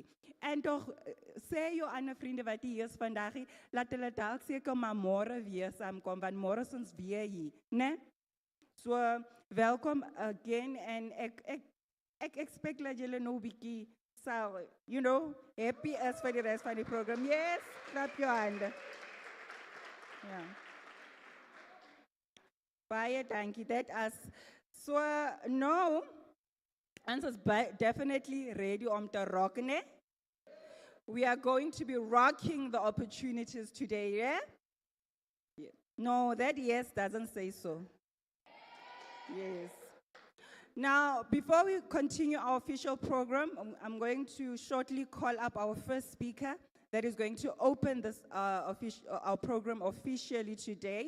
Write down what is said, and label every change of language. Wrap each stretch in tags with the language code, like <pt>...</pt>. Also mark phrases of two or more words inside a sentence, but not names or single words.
<af>En tog, sê jou ander vriende wat hier is vandag, laat hulle dalk seker maar môre weer saamkom, want môre is ons weer hier, né? So, welkom again, en ek expect dat julle nou 'n bietjie sal, happy is vir die rest van die program.</af> <en>Yes, clap your hand.</en> <af>Ja. Baie dankie, that as. So, now, ons is</af> <en>definitely ready</en> <af>om te rock, né?</af> <en>We are going to be rocking the opportunities today, yeah? No, that yes doesn't say so. Yes. Now, before we continue our official program, I'm going to shortly call up our first speaker that is going to open this our program officially today.</en>